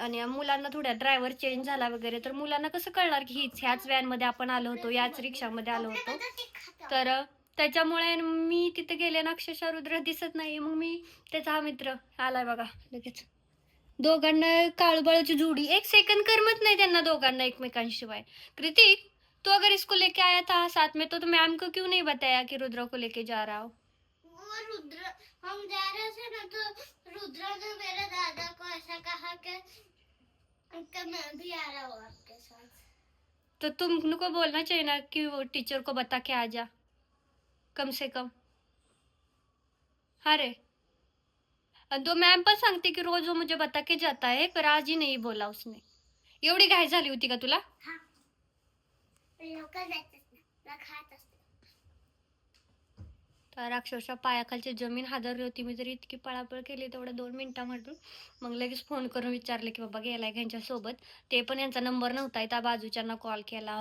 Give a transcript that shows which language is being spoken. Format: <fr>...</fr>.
<mr>आणि मुलांना थोड्या ड्रायव्हर चेंज झाला वगैरे, तर मुलांना कसं कळणार की ह्याच व्हॅनमध्ये आपण आलो होतो, याच रिक्षामध्ये आलो होतो. तर त्याच्यामुळे मी तिथे गेले ना, अक्षरशः रुद्र दिसत नाही. मग मी त्याचा हा मित्र आलाय बघा लगेच. दोघांना काळूबाळूची जोडी, 1 सेकंड करमत नाही त्यांना दोघांना एकमेकांशिवाय.</mr> <hi>कृतिक, तो अगर इसको लेके आया था साथ में तो मैम को क्यों नहीं बताया कि रुद्र को लेके जा रहा हो? वो रुद्र हम जा रहे थे ना, तो रुद्र ने मेरे दादा को ऐसा कहा कि मैं भी आ रहा हूँ आपके साथ. तो तुमको बोलना चाहिए ना कि वो टीचर को बता के आ जा कम से कम. हाँ रे. तो मैम</hi> <mr>पण सांगते की</mr> <hi>रोज वो मुझे बता के जाता है, पर आज ही नहीं बोला उसने.</hi> <mr>एवढी घाई झाली होती का तुला? हाँ, लवकर जायचं ना, खात असते. तर अक्षरशः पायाखालची जमीन हादरली होती. मी जरी इतकी पळापळ केली तेवढ्या 2 मिनिटांमधून. मग लगेच फोन करून विचारले की बाबा गेलाय का यांच्यासोबत. ते पण यांचा नंबर नव्हता, त्या बाजूच्यांना कॉल केला.</mr>